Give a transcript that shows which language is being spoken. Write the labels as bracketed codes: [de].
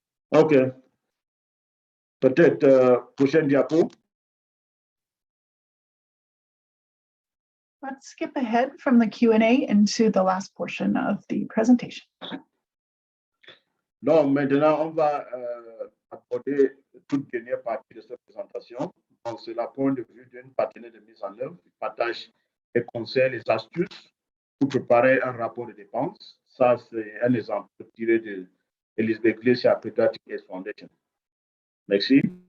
[fr] OK. Peut-être prochaine diapo. [en] Let's skip ahead from the Q&A into the last portion of the presentation. [fr] Donc, maintenant, on va aborder toute dernière partie de cette présentation. Donc, c'est la point de vue d'une partenaire de mise en œuvre qui partage les conseils, les astuces pour préparer un rapport de dépenses. Ça, c'est un exemple tiré de Elizabeth Glacier Pediatric Care Foundation. Merci.